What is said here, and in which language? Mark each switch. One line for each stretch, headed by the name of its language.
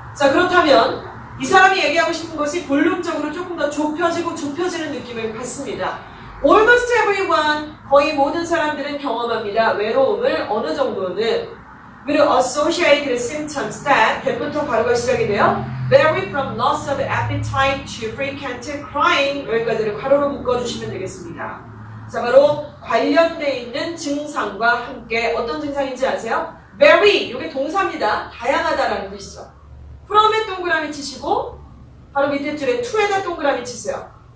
Korean: 자, 그렇다면 이 사람이 얘기하고 싶은 것이 본론적으로 조금 더 좁혀지는 느낌을 갖습니다.
English: Almost everyone,
Korean: 거의 모든 사람들은 경험합니다. 외로움을 어느 정도는
English: with associated symptoms that
Korean: 대부터 바로가 시작이 돼요.
English: Vary from loss of appetite to frequent crying.
Korean: 여기까지를 괄호로 묶어주시면 되겠습니다. 자, 바로 관련되어 있는 증상과 함께 어떤 증상인지 아세요? Vary, 이게 동사입니다. 다양하다라는 뜻이죠. from에 동그라미 치시고 바로 밑에 줄에 to에다 동그라미 치세요.